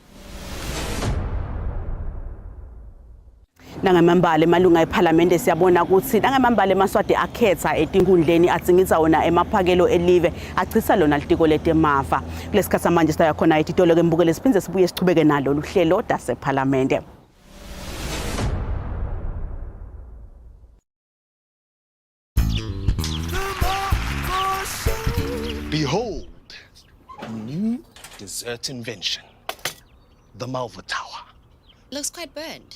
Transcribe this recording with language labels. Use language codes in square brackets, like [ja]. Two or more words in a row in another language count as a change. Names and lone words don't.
[ss] Nangamambala emalunga eParliament siyabona ukuthi nangamambala eMaswati akhetha etinkundleni atsingisa wona emaphakelo elive achisa lona litiko letemafa. Kulesikhathi manje sitaya khona ititolo kembukele siphinze sibuye sichubeke nalo luhlelo Tasephalamende. [en] Behold, a new dessert invention, the Malva Tower. Looks quite burnt.